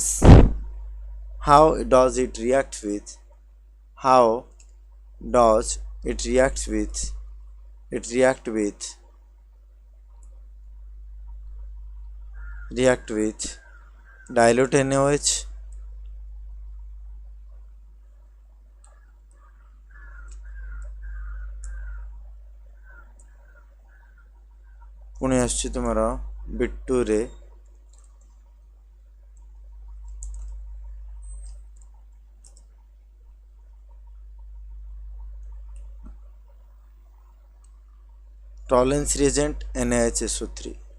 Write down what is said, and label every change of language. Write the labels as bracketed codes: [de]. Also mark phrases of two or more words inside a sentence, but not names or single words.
[en] How does it react with? How does it react with? React with dilute NaOH [or] ପୁଣି ଆସୁଛି ତୁମର ବିଟ୍ 2 ରେ [en] Tollens reagent [or] NaHSO3.